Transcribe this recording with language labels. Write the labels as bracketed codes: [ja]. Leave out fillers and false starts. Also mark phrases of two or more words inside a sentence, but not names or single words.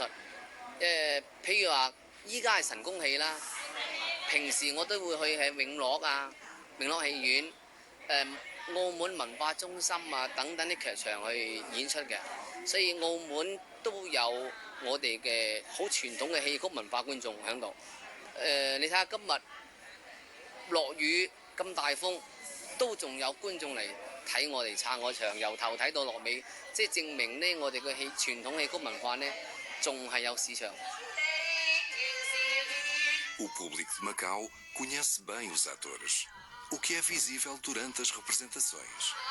[yue] 譬如話，依家係神功戲啦，平時我都會去喺永樂啊、永樂戲院、澳門文化中心啊等等啲劇場去演出嘅，所以澳門都有我哋嘅好傳統嘅戲曲文化觀眾喺度。你睇下今日落雨咁大風，都仲有觀眾嚟睇我哋撐我場，由頭睇到落尾，即係證明呢我哋嘅傳統戲曲文化呢，仲係有市場。 [pt] O público de Macau conhece bem os atores, o que é visível durante as representações.